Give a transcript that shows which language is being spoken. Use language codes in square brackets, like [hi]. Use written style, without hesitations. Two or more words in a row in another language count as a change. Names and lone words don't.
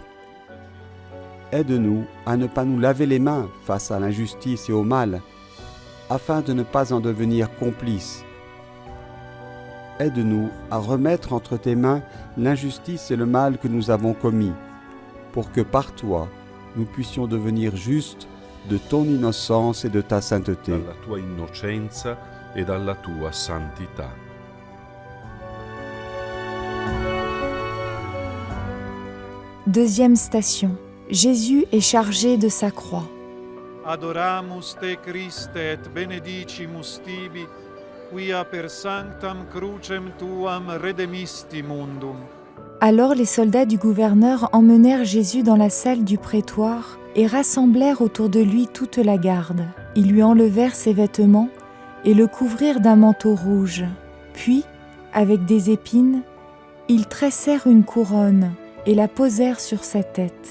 [fr] Aide-nous à ne pas nous laver les mains face à l'injustice et au mal, afin de ne pas en devenir complices. Aide-nous à remettre entre tes mains l'injustice et le mal que nous avons commis, pour que par toi, nous puissions devenir justes de ton innocence et de ta sainteté. [it] Dalla tua innocenza e dalla tua santità. [fr] Deuxième station. Jésus est chargé de sa croix. [la] Adoramus te Christe et benedicimus tibi, quia per sanctam crucem tuam redemisti mundum. [fr] Alors les soldats du gouverneur emmenèrent Jésus dans la salle du prétoire et rassemblèrent autour de lui toute la garde. Ils lui enlevèrent ses vêtements et le couvrirent d'un manteau rouge. Puis, avec des épines, ils tressèrent une couronne et la posèrent sur sa tête.